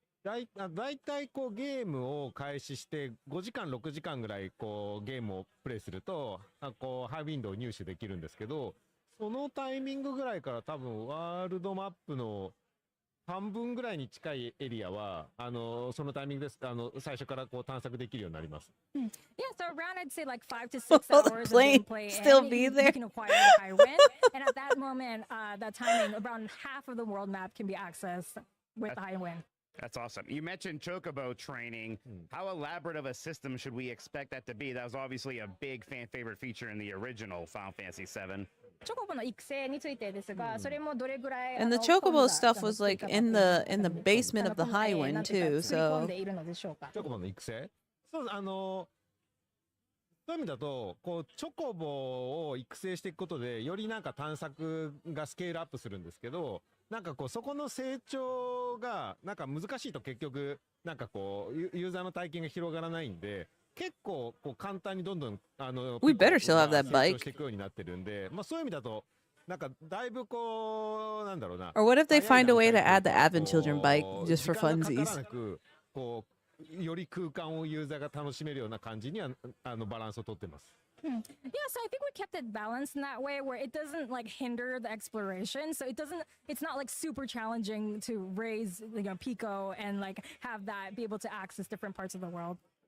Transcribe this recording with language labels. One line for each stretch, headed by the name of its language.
Japanese: だいたいゲームを開始して5時間6時間ぐらいゲームをプレイするとハイウィンドウを入手できるんですけど、そのタイミングぐらいから多分ワールドマップの半分ぐらいに近いエリアはそのタイミングです最初から探索できるようになります。
English: Yeah, so around I'd say like 5 to 6 hours of gameplay. Still be there. You can acquire the high wind, and at that moment, that timing, around half of the world map can be accessed with the high wind. That's awesome. You mentioned Chocobo training. How elaborate of a system should we expect that to be? That was obviously a big fan favorite feature in the original Final Fantasy VII. And the Chocobo stuff was like in the basement of the high wind too, so.
Japanese: チョコボの育成？そういう意味だとチョコボを育成していくことでよりなんか探索がスケールアップするんですけど、なんかそこの成長がなんか難しいと結局なんかユーザーの体験が広がらないんで、結構簡単にどんどん
English: We better still have that bike.
Japanese: 成長していくようになってるんで、そういう意味だとなんかだいぶなんだろうな。
English: Or what if they find a way to add the Advent Children bike just for
Japanese: 時間が
English: funsies?
Japanese: かからなくより空間をユーザーが楽しめるような感じにはバランスをとってます。
English: Yeah, so I think we kept it balanced in that way where it doesn't like hinder the exploration. So it's not like super challenging to raise, Pico and like have that be able to access different parts of the world.